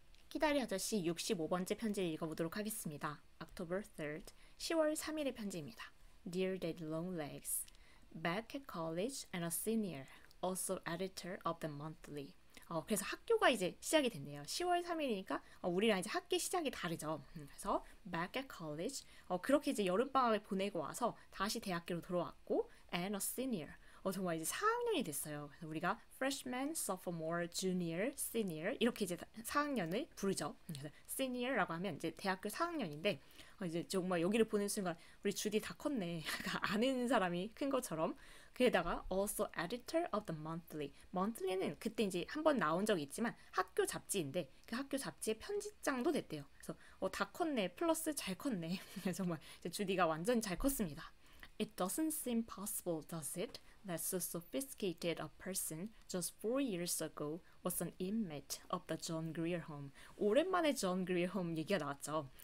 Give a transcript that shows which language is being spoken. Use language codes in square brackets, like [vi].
[ko] 키다리 아저씨 65번째 편지를 읽어보도록 하겠습니다. [en] October 3rd, [ko] 10월 3일의 편지입니다. [en] Dear Daddy Longlegs, back at college and a senior, also editor of the monthly. [ko] 그래서 학교가 이제 시작이 됐네요. 10월 3일이니까 우리랑 이제 학기 시작이 다르죠. 그래서 [en] back at college, [ko] 그렇게 이제 여름방학을 보내고 와서 다시 대학교로 돌아왔고 [en] and a senior, [ko] 정말 이제 4학년이 됐어요. 그래서 우리가 freshman, sophomore, junior, senior 이렇게 이제 4학년을 부르죠. 그래서 senior라고 하면 이제 대학교 4학년인데 이제 정말 여기를 보는 순간 우리 주디 다 컸네. 아는 사람이 큰 것처럼. 게다가 [en] also editor of the monthly. [ko] monthly는 그때 이제 한번 나온 적이 있지만 학교 잡지인데 그 학교 잡지의 편집장도 됐대요. 그래서 다 컸네 플러스 잘 컸네. 정말 이제 주디가 완전 잘 컸습니다. [en] It doesn't seem possible, does it, that so sophisticated a person just 4 years ago was an inmate of the John Grier Home. [ko] 오랜만에 John Grier Home 얘기가 나왔죠.